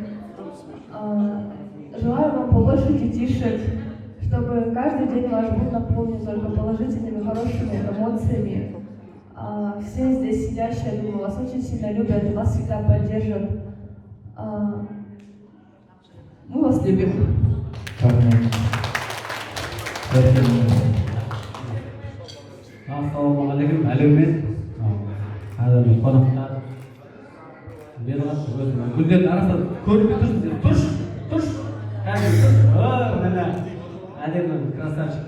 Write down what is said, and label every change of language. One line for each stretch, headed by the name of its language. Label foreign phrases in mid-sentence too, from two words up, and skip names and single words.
Russian: Желаю вам побольше детишек, чтобы каждый день ваш был наполнен только положительными, хорошими эмоциями. Все здесь сидящие, я думаю, вас очень сильно любят и вас всегда поддержат. Мы вас любим.
Kazakh: Ассалаумағалейкум, әлеумет, қадірлі қонақтар. Медғат гүлдердің арасында көріп тұрсыз, тұрш, кәдімгі тұрш, міне, әдемі красавчик.